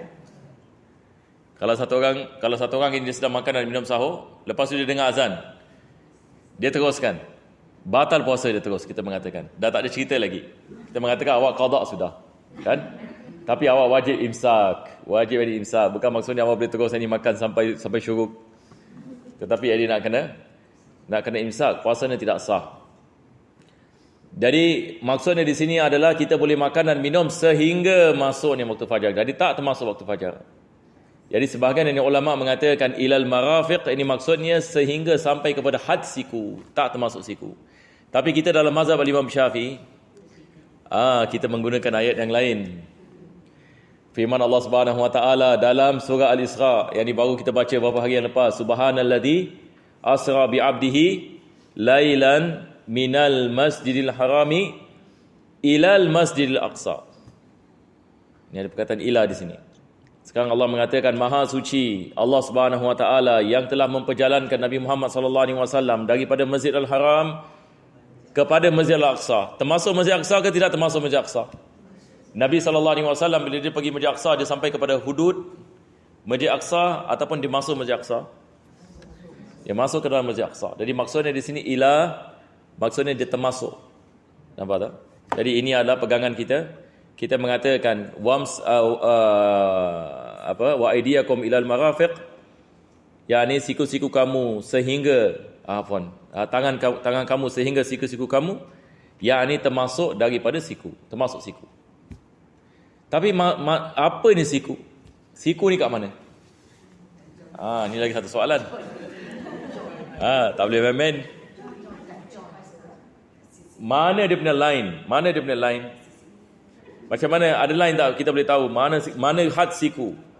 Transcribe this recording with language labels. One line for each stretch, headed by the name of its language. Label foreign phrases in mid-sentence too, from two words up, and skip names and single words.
Malay: Kalau satu orang ini dia sedang makan dan minum sahur, lepas itu dia dengar azan, dia teruskan, batal puasa dia terus, kita mengatakan. Dah tak ada cerita lagi. Kita mengatakan awak qada sudah, kan? Tapi awak wajib imsak. Bukan maksudnya awak boleh terus ini makan sampai syuruk. Tetapi dia nak kena imsak, puasanya tidak sah. Jadi maksudnya di sini adalah kita boleh makan dan minum sehingga masuknya waktu fajar. Jadi tak termasuk waktu fajar. Jadi sebahagian dari ulama mengatakan
Arabic: إلى المرافق,
Malay: ini maksudnya sehingga sampai kepada had siku, tak termasuk siku. Tapi kita dalam mazhab Imam Syafi'i, kita menggunakan ayat yang lain. Firman Allah
Arabic: سبحانه وتعالى
Malay: dalam surah Al-Isra yang baru kita baca beberapa hari yang lepas,
Arabic: سبحان الذي أسرى بعبده ليلا من المسجد الحرام إلى المسجد الأقصى.
Malay: Ini ada perkataan ila di sini. Sekarang Allah mengatakan maha suci Allah
Arabic: سبحانه وتعالى
Malay: yang telah memperjalankan Nabi Muhammad
Arabic: صلى الله عليه وسلم
Malay: daripada Masjidil Haram kepada Masjidil Aqsa. Termasuk Masjid Aqsa ke tidak termasuk Masjid Aqsa? Nabi
Arabic: صلى الله عليه وسلم
Malay: bila dia pergi Masjid Aqsa, dia sampai kepada hudud Masjid Aqsa ataupun dia masuk Masjid Aqsa? Dia masuk ke dalam Masjid Aqsa. Jadi maksudnya di sini ila, maksudnya dia termasuk. Nampak tak? Jadi ini adalah pegangan kita. Kita mengatakan
Arabic: وأيديكم إلى المرافق,
Malay: yakni siku-siku kamu sehingga tangan kamu sehingga siku-siku kamu, yakni termasuk daripada siku, termasuk siku. Tapi apa ni siku? Siku ni kat mana? Ni lagi satu soalan. Tak boleh main-main. Mana dia punya line? Macam mana, ada line tak kita boleh tahu mana had siku?